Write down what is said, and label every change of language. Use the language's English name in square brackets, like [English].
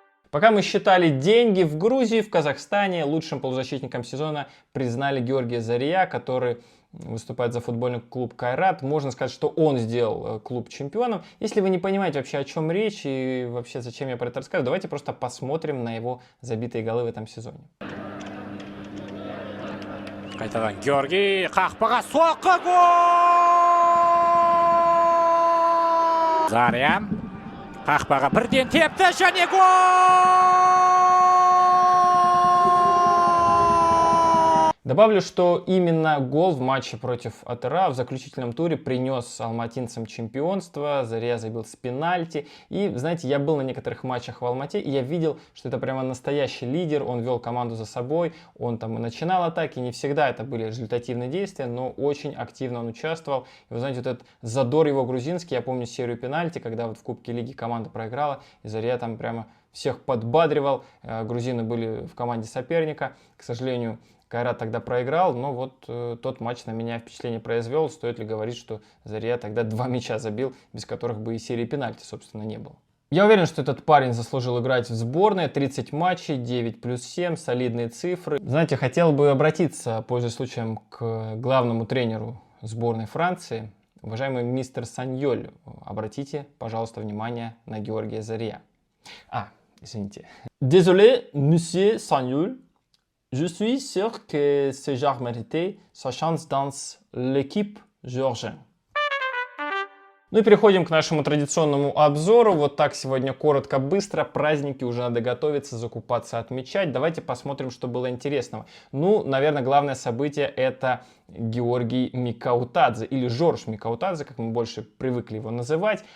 [Russian] Пока мы считали деньги, в Грузии, в Казахстане лучшим полузащитником сезона признали Георгия Зария, который выступает за футбольный клуб Кайрат. Можно сказать, что он сделал клуб чемпионом. Если вы не понимаете вообще, о чем речь и вообще зачем я про это рассказываю, давайте просто посмотрим на его забитые голы в этом сезоне. [Kazakh] Қайтадан Георгий қақпаға соққы, гол! Зария қақпаға бірден тепті және гол! [Russian] Добавлю, что именно гол в матче против АТРА в заключительном туре принес алматинцам чемпионство. Зария забил с пенальти. И, знаете, я был на некоторых матчах в Алмате, и я видел, что это прямо настоящий лидер. Он вел команду за собой, он там и начинал атаки. Не всегда это были результативные действия, но очень активно он участвовал. И вы знаете, вот этот задор его грузинский, я помню серию пенальти, когда вот в Кубке Лиги команда проиграла, и Зария там прямо всех подбадривал. Грузины были в команде соперника. К сожалению, Кайрат тогда проиграл, но вот тот матч на меня впечатление произвел. Стоит ли говорить, что Зария тогда 2 мяча забил, без которых бы и серии пенальти, собственно, не было. Я уверен, что этот парень заслужил играть в сборной. 30 матчей, 9 плюс 7, солидные цифры. Знаете, хотел бы обратиться, пользуясь случаем, к главному тренеру сборной Франции. Уважаемый мистер Саньоль, обратите, пожалуйста, внимание на Георгия Зария. Извините. [French] Désolé, monsieur Саньоль. Je suis sûr que ce genre méritait sa chance dans l'équipe géorgienne. [Russian] Ну и переходим к нашему традиционному обзору. Вот так сегодня коротко, быстро. Праздники уже надо готовиться, закупаться, отмечать. Давайте посмотрим, что было интересного. Ну, наверное, главное событие — это Георгий Микаутадзе, или Жорж Микаутадзе, как мы больше привыкли его называть.